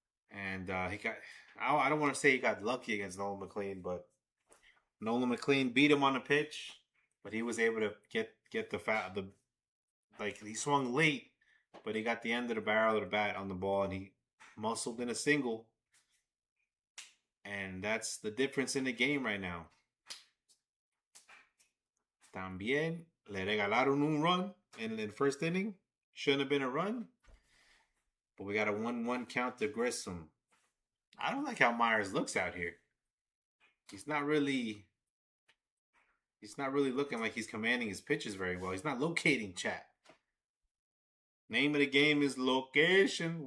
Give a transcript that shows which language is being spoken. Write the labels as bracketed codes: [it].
[en] And he got, I don't want to say he got lucky against Nolan McLean, but Nolan McLean beat him on the pitch, but he was able to get the like he swung late, but he got the end of the barrel of the bat on the ball and he muscled in a single. And that's the difference in the game right now. [es] También le regalaron un run [en] in the first inning. Shouldn't have been a run. But we got a 1-1 count to Grissom. I don't like how Myers looks out here. He's not really looking like he's commanding his pitches very well. He's not locating, chat. Name of the game is location.